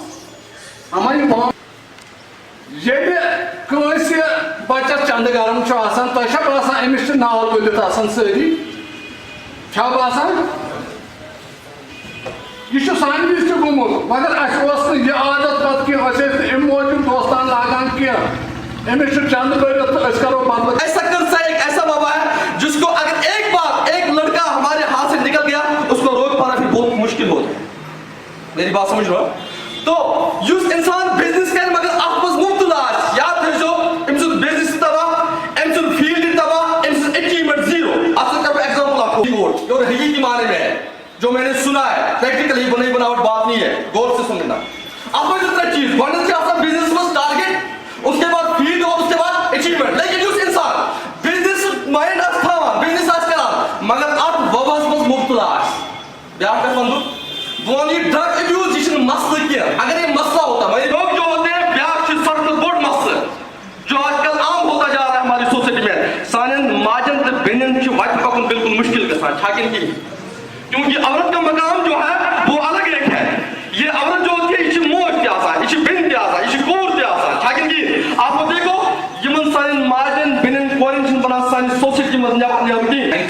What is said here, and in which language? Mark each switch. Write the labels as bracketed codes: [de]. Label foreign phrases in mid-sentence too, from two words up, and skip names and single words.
[ks] اما یہِ ییٚلہِ کٲنٛسہِ بچس چندٕ گرم چھُ آسان تۄہہِ چھا باسان أمِس چھِ نال ؤلِتھ آسان سٲری چھا باسان؟ یہ چھُ سانہِ وِزِ تہِ گوٚمُت مگر اَسہِ اوس نہٕ یہِ عادت پتہٕ کینٛہہ أسۍ ٲسۍ نہٕ اَمہِ موٗجوٗب دوستان لاگان کینٛہہ أمِس چھُ چندٕ بٔرِتھ تہٕ أسۍ کرو بدل. [ur] ایسا قرضہ ایک ایسا وبا ہے جس کو اگر ایک بار ایک لڑکا ہمارے ہاتھ سے نکل گیا اس کو روک پانا پھر بہت مشکل ہوتا ہے. میری بات سمجھ رہے ہو؟ تو [ks] یس انسان بزنس کر مگر اتھ مز مبتلا یاد تھٲیزیو أمۍ سُنٛد بزنس تباہ أمۍ سُنٛد فیلڈ تباہ أمۍ سٕنٛز [en] achievement zero. [ks] اتھ سۭتۍ کرٕ بہٕ ایگزامپل اکھ [ur] اور حقیقی معنی میں ہے جو میں نے سنا ہے پریکٹیکلی بنائی بناوٹ بات نہیں ہے غور سے سننا. [ks] اتھ منٛز چھِ 3 چیٖز گۄڈنیٚتھ چھِ آسان بزنس منٛز ٹارگیٹ [ur] اس کے بعد فیلڈ اور اس کے بعد اچیومنٹ. [ks] لیکن یُس انسان [en] business mind [ks] آسہِ تھاوان بزنس آسہِ کران مگر اتھ وبہس منٛز مبتلا آسہِ بیاکھ کتھ ونہٕ بہٕ ونہٕ یہِ [en] drug abuse [ks] یہ چھُنہٕ مسلہٕ کینٛہہ. [ur] اگر یہ مسئلہ ہوتا ہے لوگ جو ہوتے ہیں [ks] بیاکھ چھُ [ur] سب سے بوٚڑ مسئلہ جو آج کل عام ہوتا جا رہا ہے ہماری سوسائٹی میں [ks] سانٮ۪ن ماجن تہٕ بیٚنٮ۪ن چھُ وتہِ پکُن بالکل مشکل گژھان چھا کِنہٕ کِہیٖنۍ. [ur] کیونکہ عورت کا مقام جو ہے وہ الگ ایک ہے. یہ عورت جو ہوتی ہے [ks] یہ چھِ موج تہِ آسان یہ چھِ بیٚنہِ تہِ آسان یہ چھِ کوٗر تہِ آسان چھا کِنہٕ کِہیٖنۍ. [ur] آپ دیکھو [ks] یِمن سانٮ۪ن ماجٮ۪ن بیٚنٮ۪ن کورٮ۪ن چھِنہٕ بنان سانہِ سوسایٹی منٛز نٮ۪بر کِہیٖنۍ.